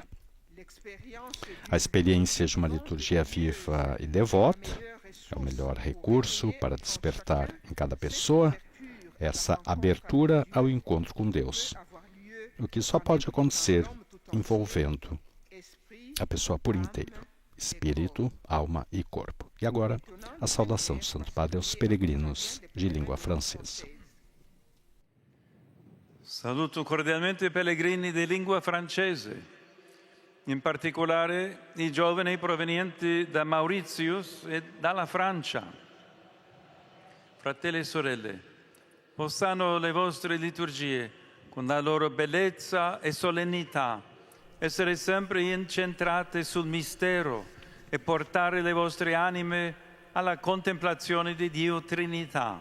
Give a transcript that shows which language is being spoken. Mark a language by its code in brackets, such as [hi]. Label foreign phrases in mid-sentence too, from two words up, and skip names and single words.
[pt] A experiência de uma liturgia viva e devota é o melhor recurso para despertar em cada pessoa essa abertura ao encontro com Deus, o que só pode acontecer envolvendo a pessoa por inteiro, espírito, alma e corpo. E agora, a saudação do Santo Padre aos peregrinos de língua francesa. [it] Saluto cordialmente i pellegrini di lingua francese, in particolare i giovani provenienti da Mauritius e dalla Francia. Fratelli e sorelle, possano le vostre liturgie, con la loro bellezza e solennità, essere sempre incentrate sul mistero e portare le vostre anime alla contemplazione di Dio Trinità.